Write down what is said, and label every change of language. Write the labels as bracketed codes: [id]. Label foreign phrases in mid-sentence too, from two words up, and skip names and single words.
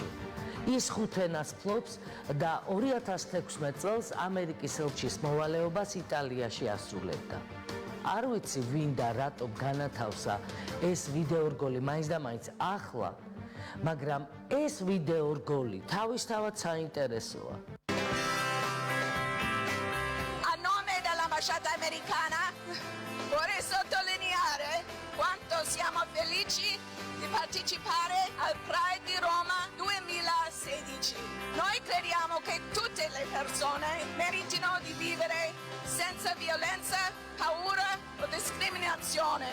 [ka] ის 5 ენას ფლობს და 2016 წელს ამერიკის ელჩის მოვალეობას იტალიაში ასრულებდა. არ ვიცი ვინ და რატომ განათავსა ეს ვიდეორგოლი მაინც და მაინც ახლა, მაგრამ ეს ვიდეორგოლი თავისთავად საინტერესოა. [it] A nome dell'ambasciata americana vorrei sottolineare quanto siamo felici di partecipare al Pride di Roma 2016. Noi crediamo che tutte le persone meritino di vivere senza violenza, paura o discriminazione.